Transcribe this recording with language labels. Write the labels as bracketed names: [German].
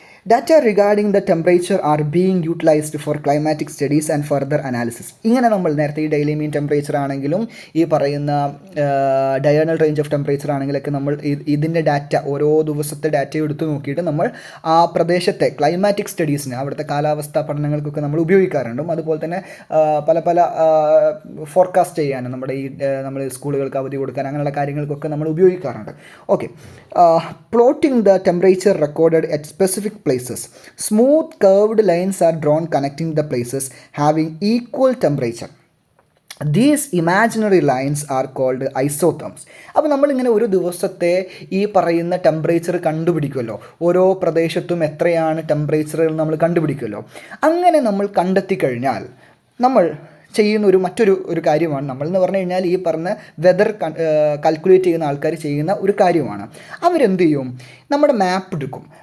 [English] Data regarding the temperature are being utilized for climatic studies and further analysis. [Malayalam] ഇങ്ങനെ നമ്മൾ നേരത്തെ ഈ daily മീൻ temperature ആണെങ്കിലും ഈ പറയുന്ന ഡയണൽ റേഞ്ച് ഓഫ് ടെമ്പറേച്ചർ ആണെങ്കിലൊക്കെ നമ്മൾ ഇതിൻ്റെ ഡാറ്റ, ഓരോ ദിവസത്തെ ഡാറ്റ എടുത്ത് നോക്കിയിട്ട് നമ്മൾ ആ പ്രദേശത്തെ ക്ലൈമാറ്റിക് സ്റ്റഡീസിന്, അവിടുത്തെ കാലാവസ്ഥാ പഠനങ്ങൾക്കൊക്കെ നമ്മൾ ഉപയോഗിക്കാറുണ്ട്. അതുപോലെ തന്നെ പല ഫോർകാസ്റ്റ് ചെയ്യാനും നമ്മൾ സ്കൂളുകൾക്ക് അവധി കൊടുക്കാൻ അങ്ങനെയുള്ള കാര്യങ്ങൾക്കൊക്കെ നമ്മൾ ഉപയോഗിക്കാറുണ്ട്. [English] Okay, plotting the temperature recorded at specific places. Smooth curved lines are drawn connecting the places having equal temperature. These imaginary lines are called isotherms. [Malayalam] അപ്പോൾ നമ്മളിങ്ങനെ ഒരു ദിവസത്തെ ഈ പറയുന്ന ടെമ്പറേച്ചർ കണ്ടുപിടിക്കുമല്ലോ. ഓരോ പ്രദേശത്തും എത്രയാണ് ടെമ്പറേച്ചറുകൾ നമ്മൾ കണ്ടുപിടിക്കുമല്ലോ. അങ്ങനെ നമ്മൾ കണ്ടെത്തി കഴിഞ്ഞാൽ നമ്മൾ ചെയ്യുന്ന മറ്റൊരു കാര്യമാണ്, നമ്മളെന്ന് പറഞ്ഞു കഴിഞ്ഞാൽ ഈ പറഞ്ഞ വെതർ കാൽക്കുലേറ്റ് ചെയ്യുന്ന ആൾക്കാർ ചെയ്യുന്ന ഒരു കാര്യമാണ്. അവരെന്ത് ചെയ്യും? നമ്മുടെ മാപ്പ് എടുക്കും.